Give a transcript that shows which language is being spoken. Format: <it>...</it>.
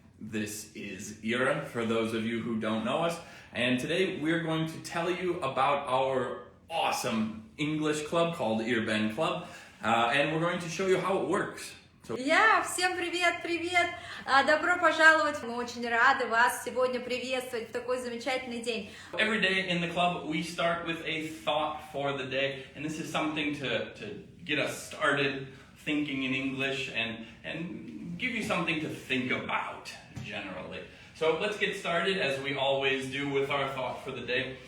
<en>This is Ira, for those of you who don't know us. And today we're going to tell you about our awesome English club called Irbens Club. And we're going to show you how it works.</en> <ru>Всем привет! Добро пожаловать! Мы очень рады вас сегодня приветствовать в такой замечательный день.</ru> <en>Every day in the club we start with a thought for the day. And this is something to get us started thinking in English and give you something to think about generally. So let's get started as we always do with our thought for the day.</en>